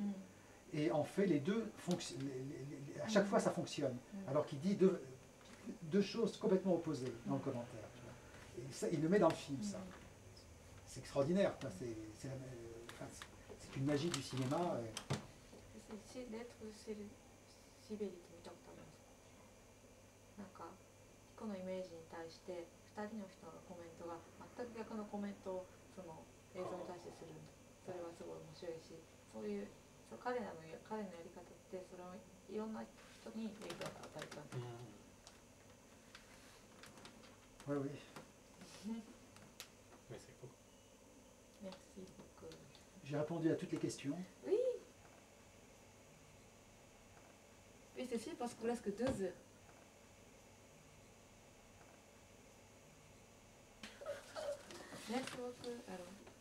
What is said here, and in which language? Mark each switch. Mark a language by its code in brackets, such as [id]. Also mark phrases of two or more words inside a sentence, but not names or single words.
[fr] Et en fait, les deux à chaque fois, ça fonctionne. Alors qu'il dit deux choses complètement opposées dans le commentaire. Tu vois. Et ça, il le met dans le film, ça. C'est extraordinaire. C'est une magie du cinéma. C'est d'être [ja] シベリって見たことありますか？なんかこのイメージに対して2人の人のコメントが全く逆のコメントをその映像に対してする。それはすごい面白いし、そういう彼のやり方ってそれをいろんな人に影響を与えたんです。 [fr] Oui, oui. Merci beaucoup. J'ai répondu à toutes les questions. Oui. Oui, c'est sûr parce que presque 2 heures. Merci beaucoup. Alors.